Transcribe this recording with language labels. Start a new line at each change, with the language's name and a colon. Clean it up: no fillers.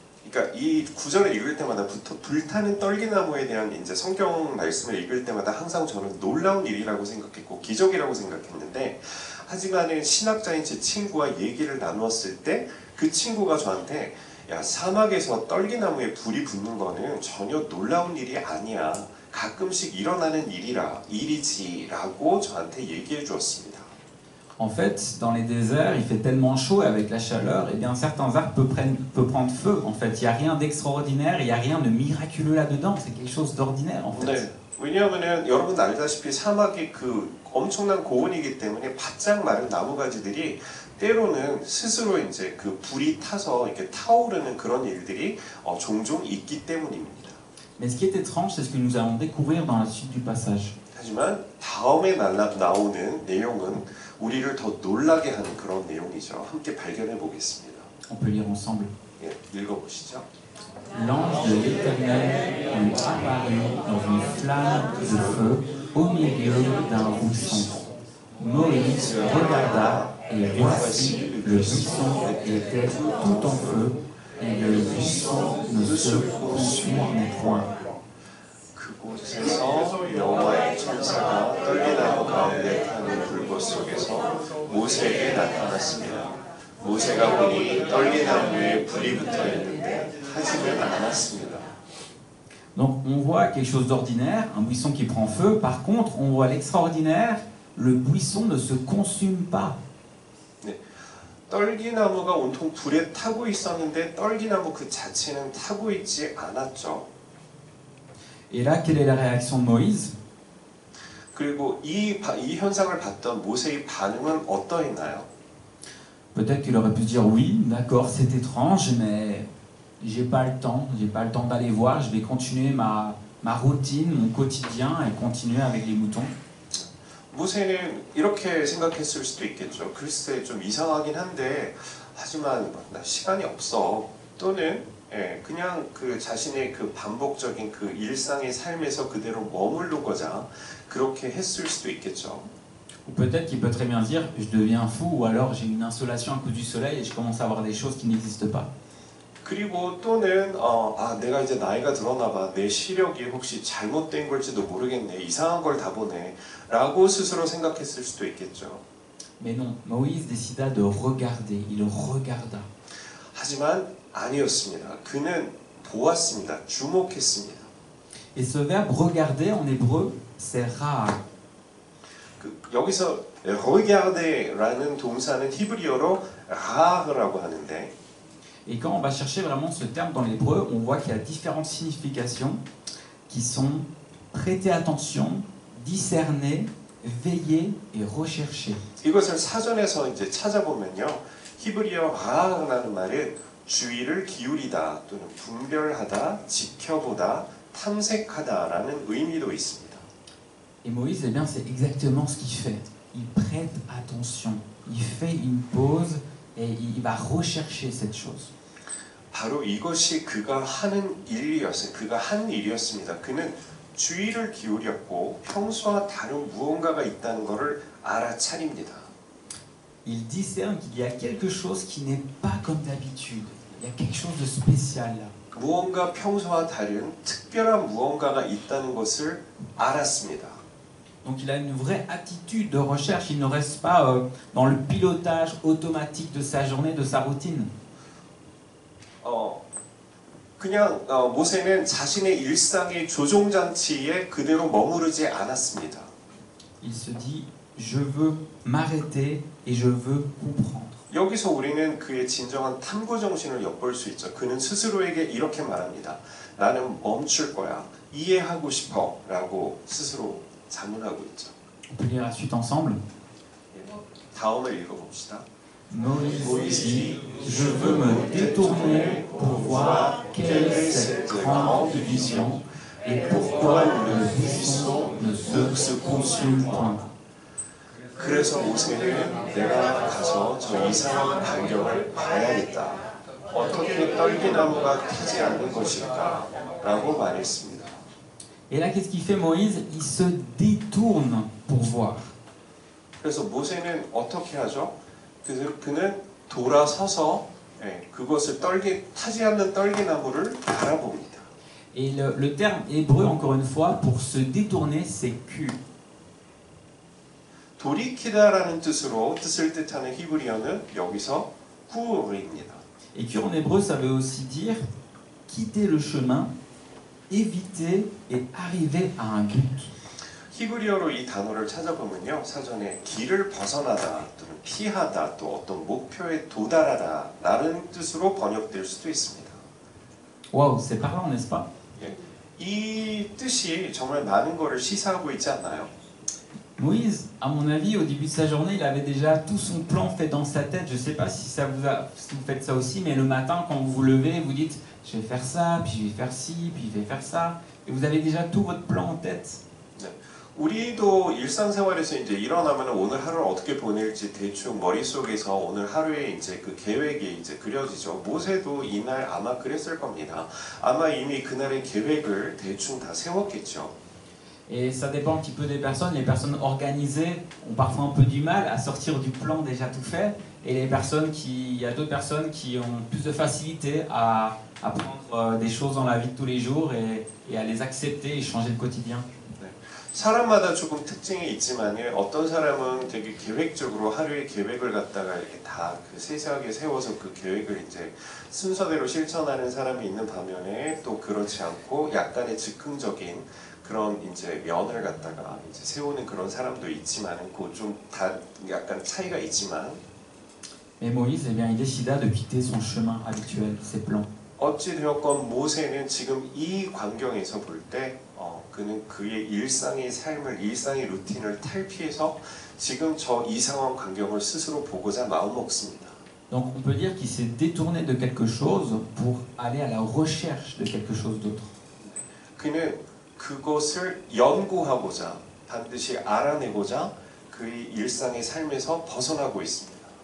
Korean: 그러니까 이 구절을 읽을 때마다 불타는 떨기나무에 대한 이제 성경 말씀을 읽을 때마다 항상 저는 놀라운 일이라고 생각했고 기적이라고 생각했는데, 하지만은 신학자인 제 친구와 얘기를 나누었을 때 그 친구가 저한테 야, 사막에서 떨기나무에 불이 붙는 거는 전혀 놀라운 일이 아니야. 가끔씩 일어나는 일이지라고 저한테 얘기해 주었습니다.
French: En fait, dans les déserts, il fait tellement chaud avec la chaleur, et bien certains arbres peuvent prendre feu. En fait, il n'y a rien d'extraordinaire, il n'y a rien de miraculeux là-dedans. C'est quelque chose d'ordinaire, en fait.
Korean: 네, 왜냐하면은 여러분 알다시피 사막이 그 엄청난 고온이기 때문에 바짝 마른 나무가지들이 때로는 스스로 이제 그 불이 타서 이렇게 타오르는 그런 일들이 종종 있기 때문입니다.
French: Mais ce qui est étrange, c'est ce que nous allons découvrir dans la suite du passage.
Korean: 하지만 다음에 나오는 내용은 우리를 더 놀라게 하는 그런 내용이죠. 함께 발견해 보겠습니다.
French: On peut lire ensemble.
Korean: 예, 읽어보시죠.
French: L'ange de l'Éternel lui apparut dans une flamme de feu au milieu d'un buisson. Moïse regarda et voici le buisson était tout en feu et le buisson ne se consumait point.
Korean: 그곳에서 여호와의 천사가 떨기나무 가운데 타는 불꽃 속에서 모세에게 나타났습니다. 모세가 보니 떨기나무에 불이 붙어 있는데 타지는 않았습니다.
French: Donc on voit quelque chose d'ordinaire, un buisson qui prend feu. Par contre, on voit l'extraordinaire, le buisson ne se consume pas.
Korean: 네, 떨기나무가 온통 불에 타고 있었는데 떨기나무 그 자체는 타고 있지 않았죠.
French: Et là, quelle est la réaction de Moïse?
Korean: 그리고 이 현상을 봤던 모세의 반응은 어떠했나요?
French: Peut-être qu'il aurait pu dire oui, d'accord, c'est étrange, mais j'ai pas le temps d'aller voir, je vais continuer ma routine, mon quotidien et continuer avec les moutons.
Korean: 모세는 이렇게 생각했을 수도 있겠죠. 글쎄 좀 이상하긴 한데 하지만 나 시간이 없어. 또는 그냥 그 자신의 그 반복적인 그 일상의 삶에서 그대로 머무르고자 그렇게 했을 수도 있겠죠.
French: Ou peut-être qu'il peut très bien dire je deviens fou, ou alors j'ai une insolation à cause du soleil et je commence à voir des choses qui n'existent pas.
Korean: 그리고 또는 내가 이제 나이가 들었나 봐. 내 시력이 혹시 잘못된 걸지도 모르겠네. 이상한 걸 다 보네. 라고 스스로 생각했을 수도 있겠죠.
French: Mais non, Moïse décida de regarder, il regarda.
Korean: 하지만 아니었습니다. 그는 보았습니다. 주목했습니다.
French: Et ce verbe regarder en hébreu, c'est rare.
Korean: 여기서 regarder라는 동사는 히브리어로 ra라고 하는데,
French: Et quand on va chercher vraiment ce terme dans l'hébreu, on voit qu'il y a différentes significations qui sont prêter attention, discerner, veiller et rechercher.
Korean: 이것을 사전에서 이제 찾아보면요, 히브리어 ra라는 말은 주의를 기울이다 또는 분별하다, 지켜보다, 탐색하다라는 의미도 있습니다.
French: Et Moïse, eh bien, c'est exactement ce qu'il fait. Il prête attention, il fait une pause et il va rechercher cette chose.
Korean: 바로 이것이 그가 하는 일이었어요. 그가 한 일이었습니다. 그는 주의를 기울였고 평소와 다른 무언가가 있다는 것을 알아차립니다.
French: Il discerne qu'il y a quelque chose qui n'est pas comme d'habitude. Il y a quelque chose de spécial là.
Korean: 무언가 평소와 다른 특별한 무언가가 있다는 것을 알았습니다.
French: Donc il a une vraie attitude de recherche. Il ne reste pas dans le pilotage automatique de sa journée, de sa routine.
Korean: 그냥 모세는 자신의 일상의 조종장치에 그대로 머무르지 않았습니다.
French: Il se dit, je veux m'arrêter et je veux comprendre.
Korean: 여기서 우리는 그의 진정한 탐구 정신을 엿볼 수 있죠. 그는 스스로에게 이렇게 말합니다. 나는 멈출 거야. 이해하고 싶어. 라고 스스로 자문하고 있죠.
French: On peut lire la suite ensemble.
Korean: 다음을 읽어봅시다.
French: Moïse dit, je veux me détourner pour voir quelle est cette grande vision et pourquoi le buisson ne se consume point.
Korean: 그래서 모세는 내가 가서 저 이상한 광경을 봐야겠다. 어떻게 떨기나무가 타지 않는 것일까? 라고 말했습니다.
French: Et là, qu'est-ce qu'il fait Moïse? Il se détourne pour voir.
Korean: 그래서 모세는 어떻게 하죠? 그는 돌아서서 예, 그것을 타지 않는 떨기나무를 바라봅니다.
French: Et le terme hébreu, encore une fois, pour se détourner, c'est ku.
Korean: 돌이키다라는 뜻을 뜻하는 히브리어는 여기서 구입니다.
French: Et ku en hébreu, ça veut aussi dire quitter le chemin, éviter et arriver à un but.
Korean: 히브리어로 이 단어를 찾아보면요, 사전에 길을 벗어나다 또는 피하다 또 어떤 목표에 도달하다 라는 뜻으로 번역될 수도 있습니다.
French: Waouh, c'est parlant, n'est-ce pas?
Korean: 예, 이 뜻이 정말 많은 것을 시사하고 있지 않나요?
French: Moïse, à mon avis, au début de sa journée, il avait déjà tout son plan fait dans sa tête. Je ne sais pas si si vous faites ça aussi, mais le matin, quand vous vous levez, vous dites « je vais faire ça, puis je vais faire ci, puis je vais faire ça ». Et vous avez déjà tout votre plan en tête.
Korean: 우리도 일상생활에서 이제 일어나면 오늘 하루를 어떻게 보낼지 대충 머릿속에서 오늘 하루에 이제 그 계획이 이제 그려지죠. 모세도 이날 아마 그랬을 겁니다. 아마 이미 그날의 계획을 대충 다 세웠겠죠.
French: Et ça dépend un petit peu des personnes. Les personnes organisées ont parfois un peu du mal à sortir du plan déjà tout fait. Et il y a d'autres personnes qui ont plus de facilité à prendre des choses dans la vie de tous les jours et à les accepter et changer le quotidien.
Korean: 사람마다 조금 특징이 있지만 어떤 사람은 되게 계획적으로 하루의 계획을 갖다가 이렇게 다 그 세세하게 세워서 그 계획을 이제 순서대로 실천하는 사람이 있는 반면에 또 그렇지 않고 약간의 즉흥적인 그런 이제 면을 갖다가 이제 세우는 그런 사람도 있지만 그 좀 다 약간 차이가 있지만.
French: Mais Moïse, eh bien, il décida de quitter son chemin habituel, ses plans.
Korean: 어찌 되었건 모세는 지금 이 광경에서 볼 때 그는 그의 일상의 루틴을 탈피해서 지금 저 이상한 광경을 스스로 보고자 마음먹습니다.
French: Donc on peut dire qu'il s'est détourné de quelque chose pour aller à la recherche de quelque chose d'autre.
Korean: 그는 그것을 연구하고자 반드시 알아내고자 그의 일상의 삶에서 벗어나고 있습니다.